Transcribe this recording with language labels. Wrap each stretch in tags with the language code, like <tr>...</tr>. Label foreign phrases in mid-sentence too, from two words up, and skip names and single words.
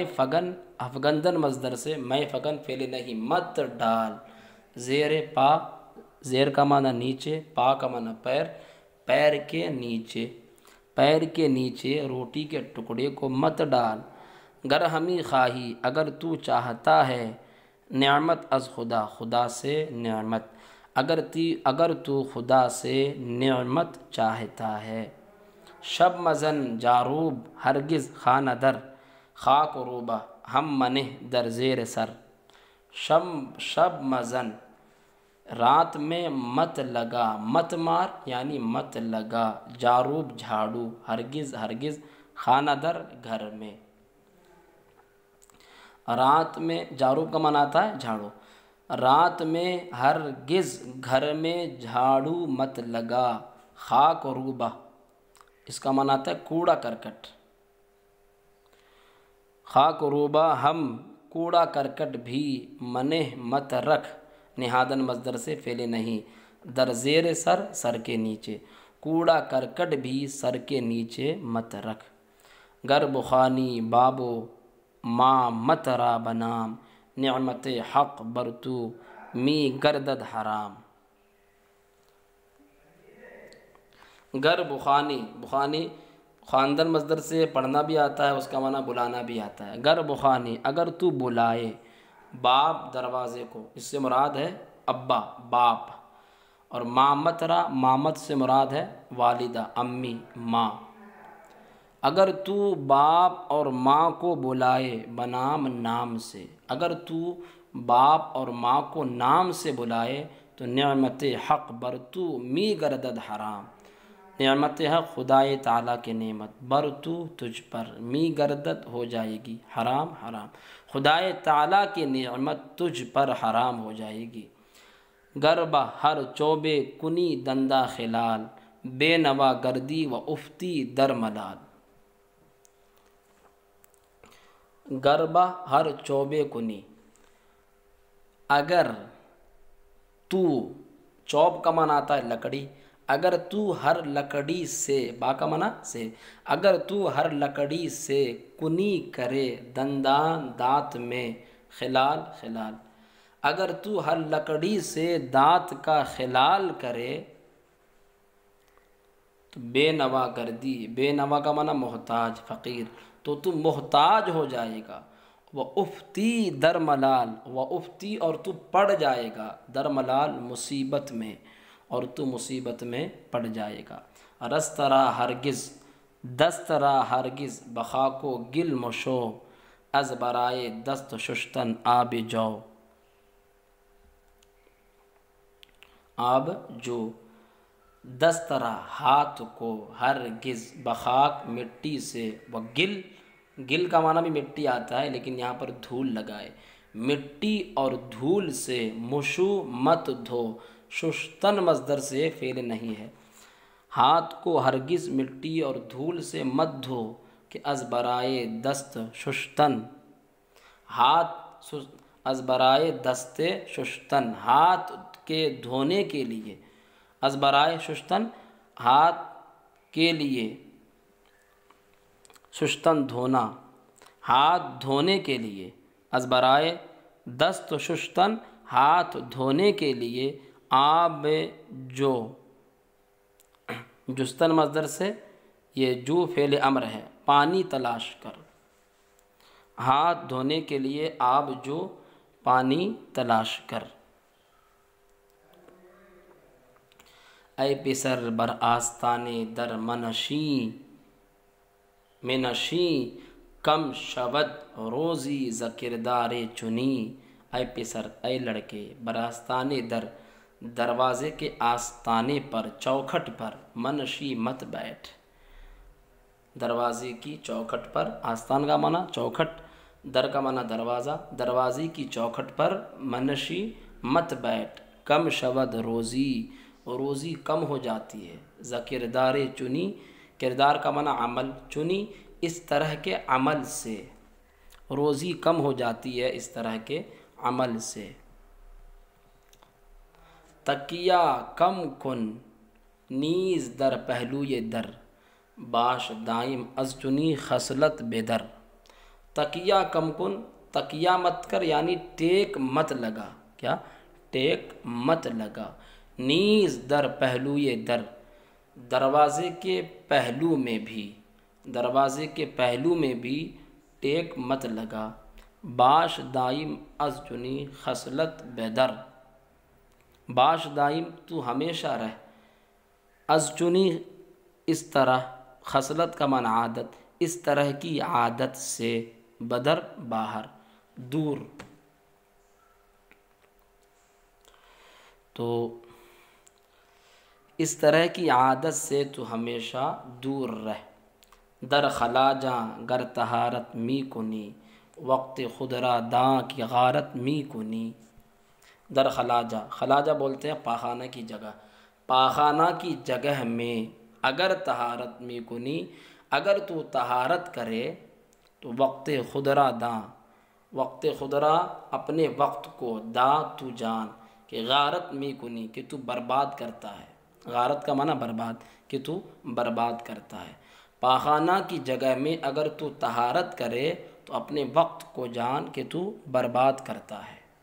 <fa>فگن افگندن</fa> <ur>مصدر سے، میں فگن فعل نہیں، مت ڈال،</ur> <fa>زیر پا،</fa> <ur>زیر کا معنی نیچے، پا کا معنی پیر، پیر کے نیچے، پیر کے نیچے روٹی کے ٹکڑے کو مت ڈال،</ur> <fa>گر ہمی خواہی</fa> <ur>اگر تو چاہتا ہے،</ur> <fa>نعمت از خدا،</fa> <ur>خدا سے نعمت، اگر تو خدا سے نعمت چاہتا ہے۔</ur> <fa>شب مزن جاروب ہرگز خانہ در، خاک و روبہ ہم منہ در زیر سر۔ شب مزن،</fa> <ur>رات میں مت لگا، مت مار یعنی مت لگا، جاروب جھاڑو، ہرگز ہرگز،</ur> <fa>خانہ در</fa> <ur>گھر میں۔ رات میں، جاروب کا معنی آتا ہے جھاڑو، رات میں ہرگز گھر میں جھاڑو مت لگا،</ur> <fa>خاک و روبہ</fa> <ur>اس کا معنی آتا ہے کوڑا کرکٹ،</ur> <fa>خاک و روبہ ہم</fa> <ur>کوڑا کرکٹ بھی، منہ مت رکھ، نہادن مصدر سے فعل نہیں،</ur> <fa>در زیر سر،</fa> <ur>سر کے نیچے، کوڑا کرکٹ بھی سر کے نیچے مت رکھ۔</ur> <fa>گر بخانی بابو ما مت را بنام، نعمت حق بر تو می گردد حرام۔ گر بخانی،</fa> <ur>بخانی خواندن مصدر سے پڑھنا بھی آتا ہے، اس کا معنی بلانا بھی آتا ہے۔</ur> <fa>گر بخانی</fa> <ur>اگر تو بلائے، باب دروازے کو، اس سے مراد ہے ابا، باپ، اور</ur> <fa>مامت را،</fa> <ur>مامت سے مراد ہے والدہ، امی، ماں۔ اگر تو باپ اور ماں کو بلائے بنام، نام سے، اگر تو باپ اور ماں کو نام سے بلائے تو</ur> <fa>نعمت حق بر تو می گردد حرام، نعمت حق</fa> <ur>خدائے تعالیٰ کی نعمت،</ur> <fa>بر تو</fa> <ur>تجھ پر،</ur> <fa>می گردد</fa> <ur>ہو جائے گی، حرام حرام، خدائے تعالیٰ کی نعمت تجھ پر حرام ہو جائے گی۔</ur> <fa>گر بہ ہر چوبے کنی دندہ خلال، بے نوا گردی و افتی در ملال۔ گر بہ ہر چوبے کنی،</fa> <ur>اگر تو، چوب کا معنی آتا ہے لکڑی، اگر تو ہر لکڑی سے، با کا معنی سے، اگر تو ہر لکڑی سے کنی کرے، دندان دانت میں، خلال خلال، اگر تو ہر لکڑی سے دانت کا خلال کرے تو</ur> <fa>بے نوا گردی،</fa> <ur>بے نوا کا معنی محتاج، فقیر، تو تم محتاج ہو جائے گا، وہ</ur> <fa>افتی در ملال،</fa> <ur>وہ افتی اور تو پڑ جائے گا،</ur> <fa>در ملال</fa> <ur>مصیبت میں، اور تو مصیبت میں پڑ جائے گا۔</ur> <fa>رسترا ہرگز، دسترا ہرگز، بخاک و گل مشو، از برائے دست ششتن آب جو، آب جو،</fa> <ur>دسترا ہاتھ کو، ہرگز بخاک مٹی سے، وہ گل، گل کا معنی بھی مٹی آتا ہے لیکن یہاں پر دھول لگائے، مٹی اور دھول سے، مشو مت دھو، ششتن مصدر سے فعل نہیں ہے۔ ہاتھ کو ہرگز مٹی اور دھول سے مت دھو کہ</ur> <fa>از برائے دست ششتن،</fa> <ur>ہاتھ</ur> <fa>از برائے دست ششتن،</fa> <ur>ہاتھ کے دھونے کے لیے،</ur> <fa>از برائے ششتن</fa> <ur>ہاتھ کے لیے، ششتن دھونا، ہاتھ دھونے کے لیے،</ur> <fa>از برائے دست ششتن</fa> <ur>ہاتھ دھونے کے لیے،</ur> <fa>آب جو،</fa> <ur>جستن مصدر سے یہ جو فعل امر ہے، پانی تلاش کر، ہاتھ دھونے کے لیے</ur> <fa>آب جو،</fa> <ur>پانی تلاش کر۔</ur> <fa>اے پسر بر آستانے در منشی کم شود روزی ز کردار چنی۔ اے پسر،</fa> <ur>اے لڑکے،</ur> <fa>بر آستانے در،</fa> <ur>دروازے کے آستانے پر، چوکھٹ پر، منشی مت بیٹھ، دروازے کی چوکھٹ پر، آستان کا معنی چوکھٹ، در کا معنی دروازہ، دروازے کی چوکھٹ پر منشی مت بیٹھ،</ur> <fa>کم شود روزی،</fa> <ur>روزی کم ہو جاتی ہے،</ur> <fa>ز کردار چنی،</fa> <ur>کردار کا معنی عمل، چنی اس طرح کے عمل سے، روزی کم ہو جاتی ہے اس طرح کے عمل سے۔</ur> <fa>تکیہ کم کن نیز در پہلوی در، باش دائم از چنی خصلت بدر۔ تکیہ کم کن،</fa> <ur>تکیہ مت کر یعنی ٹیک مت لگا، کیا ٹیک مت لگا،</ur> <fa>نیز در پہلوی در،</fa> <ur>دروازے کے پہلو میں بھی، دروازے کے پہلو میں بھی ٹیک مت لگا،</ur> <fa>باش دائم از چنی خصلت بدر، باش دائم</fa> <ur>تو ہمیشہ رہ،</ur> <fa>از چنی</fa> <ur>اس طرح، خصلت کا معنی عادت، اس طرح کی عادت سے، بدر باہر، دور۔ تو اس طرح کی عادت سے تو ہمیشہ دور رہ،</ur> <fa>در خلاجاں گر طہارت می کنی، وقت خود را داں کی غارت می کنی۔ در خلاجہ،</fa> <ur>خلاجہ بولتے ہیں پاخانہ کی جگہ، پاخانہ کی جگہ میں اگر</ur> <fa>طہارت می کنی،</fa> <ur>اگر تو طہارت کرے تو</ur> <fa>وقت خود را داں، وقت خود را</fa> <ur>اپنے وقت کو، داں تو جان، کہ</ur> <fa>غارت می کنی</fa> <ur>کہ تو برباد کرتا ہے، غارت کا معنی برباد، کہ تو برباد کرتا ہے، پاخانہ کی جگہ میں اگر تو طہارت کرے تو اپنے وقت کو جان کہ تو برباد کرتا ہے۔</ur>